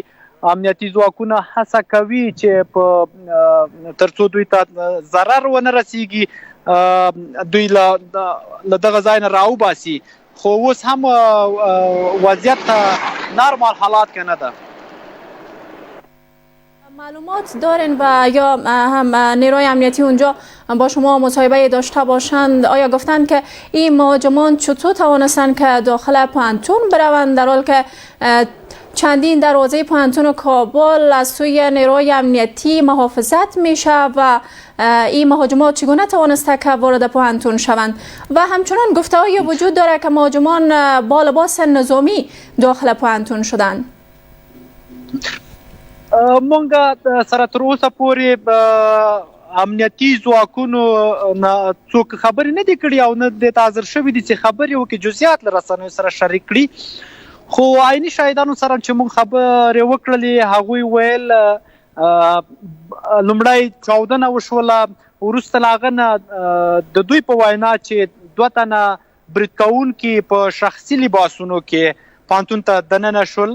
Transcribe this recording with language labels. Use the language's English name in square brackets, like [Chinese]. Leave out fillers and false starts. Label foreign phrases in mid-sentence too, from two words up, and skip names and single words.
[Pashto] امنیتي ځواکونه هڅه کوي چې په ترڅو دوی ته ضرر ونه رسیږي دوی له دغه ځای نه راوباسي، خو اوس هم وضعیت نرمال حالات که نه ده. [Persian] معلومات دارین و یا هم نیروی امنیتی اونجا با شما مصاحبه داشته باشند، آیا گفتند که این مهاجمان چطور توانستند که داخل پانتون بروند در حال که چندین دروازه پانتون کابل از سوی نیروی امنیتی محافظت میشه و این مهاجمان چگونه توانسته که وارد پانتون شوند؟ و همچنان گفته‌ای وجود داره که مهاجمان با لباس نظامی داخل پانتون شدند. [Pashto] مونږ سره تر اوسه پورې امنیتي ځواکونو څوک خبرې نه دي کړي او نه دې ته حاضر شوي دي چې خبرې وکړي، جزئیات له رسنیو سره شریک کړي. خو عیني شاهدانو سره چې مونږ خبرې وکړلې هغوی ویل لومړی چاودنه وشوله، وروسته له هغه نه د دوی په وینا چې 2 تنه برید کوونکي په شخصي لباسونو کې پانتون ته دننه شول.